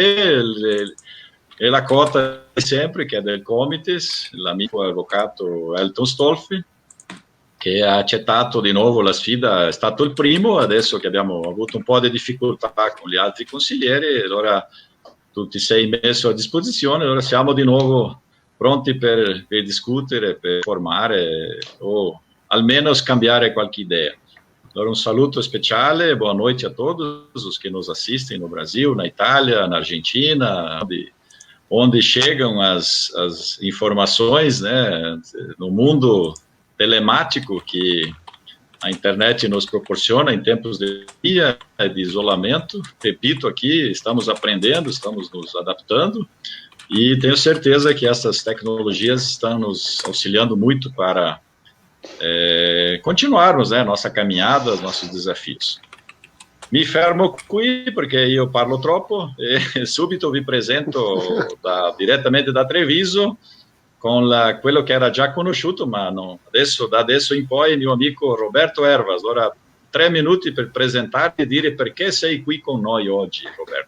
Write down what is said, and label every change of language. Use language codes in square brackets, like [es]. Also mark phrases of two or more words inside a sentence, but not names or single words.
[it] E la cota di sempre, che è del Comites, l'amico avvocato Elton Stolfi, che ha accettato di nuovo la sfida, è stato il primo, adesso che abbiamo avuto un po' di difficoltà con gli altri consiglieri, allora tu ti sei messo a disposizione, allora siamo di nuovo pronti per discutere, per formare o almeno scambiare qualche idea. Allora un saluto speciale, [pt] boa noite a todos os que nos assistem no Brasil, na Itália, na Argentina, onde chegam as informações, né, no mundo telemático que a internet nos proporciona em tempos de isolamento. Repito aqui, estamos aprendendo, estamos nos adaptando, e tenho certeza que essas tecnologias estão nos auxiliando muito para continuarmos, né, nossa caminhada, nossos desafios. [it] Mi fermo qui perché io parlo troppo e subito vi presento direttamente da Treviso con quello che era già conosciuto, ma no, da adesso in poi il mio amico Roberto Ervas. Ora 3 minuti per presentarti e dire perché sei qui con noi oggi, Roberto.